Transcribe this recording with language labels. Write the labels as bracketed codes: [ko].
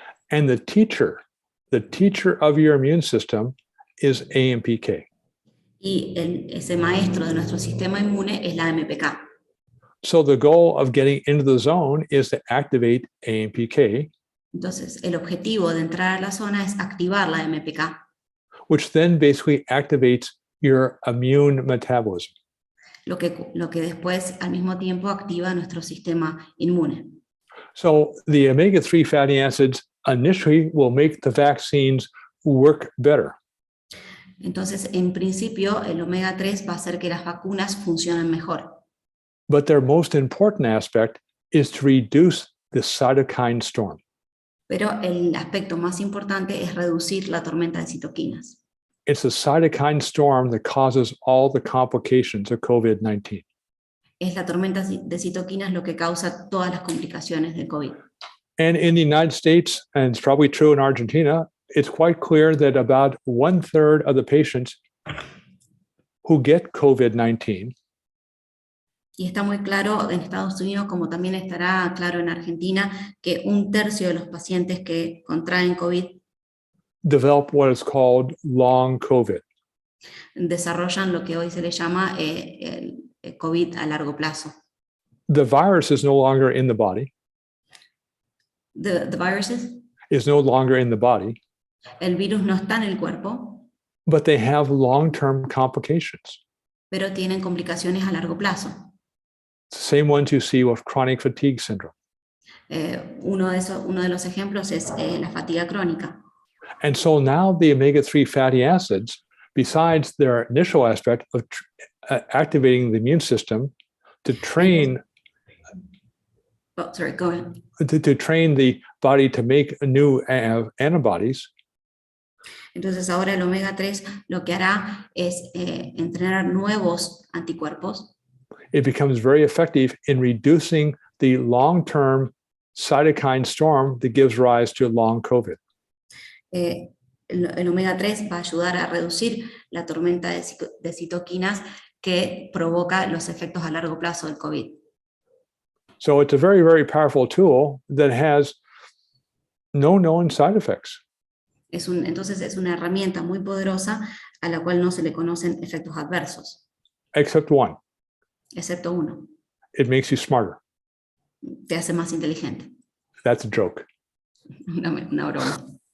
[en] And the teacher of your immune system is AMPK. [es] Y ese maestro de nuestro sistema inmune es la AMPK. [en] So the goal of getting into the zone is to activate AMPK, [es] Entonces, el objetivo de entrar a la zona es activar la AMPK, [en] which then basically activates your immune metabolism. [es] lo que después al mismo tiempo activa nuestro sistema inmune. [en] So the omega-3 fatty acids initially will make the vaccines work better. [es] Entonces, en principio, el omega 3 va a hacer que las vacunas funcionen mejor. [en] But their most important aspect is to reduce the cytokine storm. [es] Pero el aspecto más importante es reducir la tormenta de citoquinas. [en] It's the cytokine storm that causes all the complications of COVID-19. [es] Es la tormenta de citoquinas lo que causa todas las complicaciones del COVID. [en] And in the United States, and it's probably true in Argentina, it's quite clear that about 1/3 of the patients who get COVID-19 [es] Y está muy claro en Estados Unidos, como también estará claro en Argentina, que 1/3 de los pacientes que contraen COVID [en] develop what is called long COVID. [es] desarrollan lo que hoy se le llama el COVID a largo plazo. [en] The virus is no longer in the body, The viruses, is no longer in the body, [es] el virus no está en el cuerpo, [en] but they have long-term complications. [es] pero tienen complicaciones a largo plazo. [en] It's the same ones you see with chronic fatigue syndrome. [es] Uno de los ejemplos es la fatiga crónica. [en] And so now the omega-3 fatty acids, besides their initial aspect of activating the immune system to train Oh, sorry, go ahead. to train the body to make new antibodies, [es] Entonces ahora el omega 3 lo que hará es entrenar nuevos anticuerpos. [en] it becomes very effective in reducing the long-term cytokine storm that gives rise to long COVID. [es] El omega 3 va a ayudar a reducir la tormenta de citoquinas que provoca los efectos a largo plazo del COVID. [en] So it's a very, very powerful tool that has no known side effects. [es] Entonces es una herramienta muy poderosa a la cual no se le conocen efectos adversos, [en] Except one, [es] excepto uno: [en] it makes you smarter. [es] te hace más inteligente. [en] That's a joke. [es] Una broma.